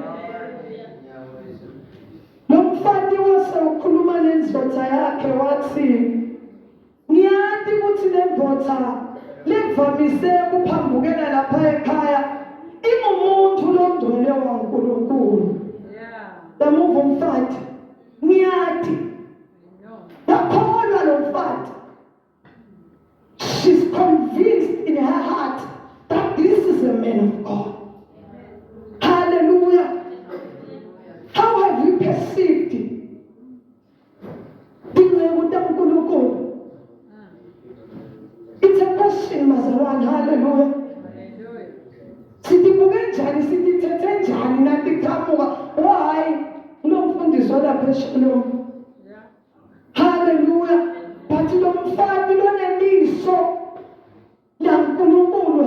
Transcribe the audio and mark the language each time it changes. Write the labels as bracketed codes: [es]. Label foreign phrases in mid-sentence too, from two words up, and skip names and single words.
[ss] Nomfati wase ukhuluma nendvodza yakhe wathi ngiyati ukuthi lendvodza levamise ukuphambukela lapha ekhaya ingumuntu longcwele waNkulunkulu. Yamuva umfati ngiyati yakholwa lo mfati. [en] She's convinced in her heart that this is a man of God. Hallelujah. How have you perceived it? It's a question, Mazaran. Hallelujah. [ss] Sitibuke njani, sitithethe njani nathi qhamuka. [en] Why? [ss] Unomfundisi walaphesheya. Hallelujah. But lo mfati loneliso laNkulunkulu.